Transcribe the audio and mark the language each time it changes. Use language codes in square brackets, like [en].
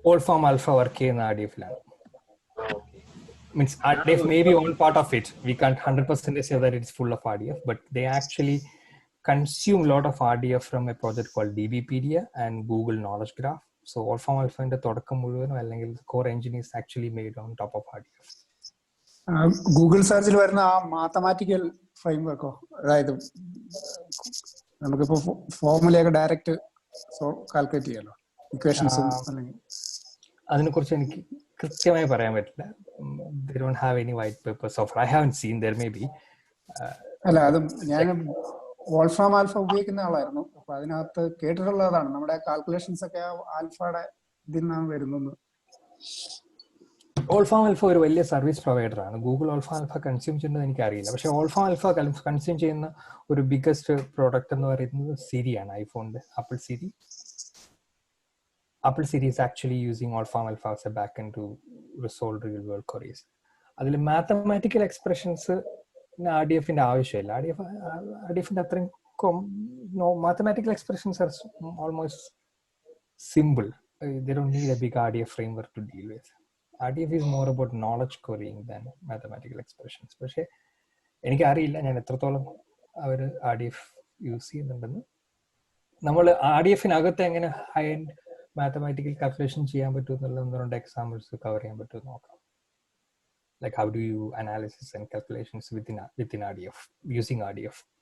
[en] Wolfram Alpha [ml] work ചെയ്യുന്ന RDF-ലാണ്. [en] Means RDF may be all part of it. We can't 100% say that it's full of RDF, but they actually consume a lot of RDF from a project called DBpedia and Google Knowledge Graph. So Wolfram Alpha-ന്റെ [ml] തുടക്കം മുഴുവനും അല്ലെങ്കിൽ [en] core engine is actually made on top of RDF. [ml] Google സെർച്ചിൽ വരുന്ന ആ mathematical ഫ്രെയിംവർക്കോ, അതായത് നമുക്കിപ്പോ ഫോർമുലയൊക്കെ direct calculate ചെയ്യാലോ, ഇക്വേഷൻസും അല്ലെങ്കിൽ അതിനെക്കുറിച്ച് എനിക്ക് കൃത്യമായി പറയാൻ പറ്റില്ല. [en] They don't have any white paper so far. I haven't seen. There may be. [ml] അല്ല, അതും ഞാൻ വോൾഫ്രാം ആൽഫ ഉപയോഗിക്കുന്ന ആളായിരുന്നു. അപ്പൊ അതിനകത്ത് കേട്ടിട്ടുള്ളതാണ് നമ്മുടെ കാൽക്കുലേഷൻസ് ഒക്കെ ആൽഫയുടെ ഇതിൽ നിന്നാണ് വരുന്നത്. വോൾഫ്രാം ആൽഫ ഒരു വലിയ സർവീസ് പ്രൊവൈഡർ ആണ്. ഗൂഗിൾ വോൾഫ്രാം ആൽഫ കൺസ്യൂം ചെയ്യുന്നത് എനിക്കറിയില്ല. പക്ഷേ വോൾഫ്രാം ആൽഫ കൺസ്യൂം ചെയ്യുന്ന ഒരു ബിഗ്ഗസ്റ്റ് പ്രോഡക്റ്റ് എന്ന് പറയുന്നത് സിരിയാണ്. ഐഫോണിന്റെ apple Siri. [en] Apple Siri is actually using Wolfram Alpha as a backend to resolve real world queries. [ml] അതിൽ മാത്തമാറ്റിക്കൽ എക്സ്പ്രഷൻസ് RDF-ന്റെ ആവശ്യമില്ല. RDF-ന്റെ അത്രയും [en] mathematical expressions are almost simple. They don't need a big RDF framework to deal with. RDF is more about knowledge querying than mathematical expressions. [ml] പക്ഷേ എനിക്കറിയില്ല ഞാൻ എത്രത്തോളം അവർ RDF use ചെയ്യുന്നുണ്ടെന്ന്. നമ്മൾ RDF-നകത്ത് എങ്ങനെ ഹൈ എൻഡ് mathematical calculation ചെയ്യാൻ പറ്റും എന്നുള്ള 1-2 എക്സാമ്പിൾസ് കവർ ചെയ്യാൻ പറ്റുമെന്ന് നോക്കാം. [en] Like how do you analysis and calculations within RDF using RDF?